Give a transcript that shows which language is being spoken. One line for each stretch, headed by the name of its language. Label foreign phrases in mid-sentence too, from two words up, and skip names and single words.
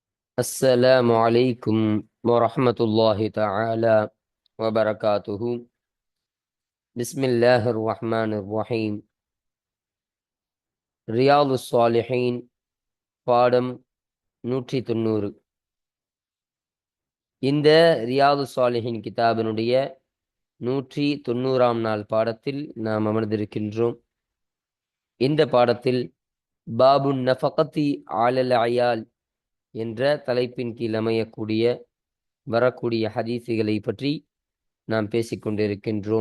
Arabic: السلام عليكم ورحمة الله تعالى وبركاته. بسم الله الرحمن الرحيم.
Tamil: ரியாது ஸாலிஹீன் பாடம் 190. இந்த ரியாது ஸாலிஹீன் கிதாபினுடைய 190ஆம் நாள் பாடத்தில் நாம் அமர்ந்திருக்கின்றோம். இந்த பாடத்தில்
Arabic: باب نفقة على العيال
Tamil: என்ற தலைப்பின் கீழ் அமையக்கூடிய வரக்கூடிய ஹதீஸுகளை பற்றி நாம் பேசிக்கொண்டிருக்கின்றோம்.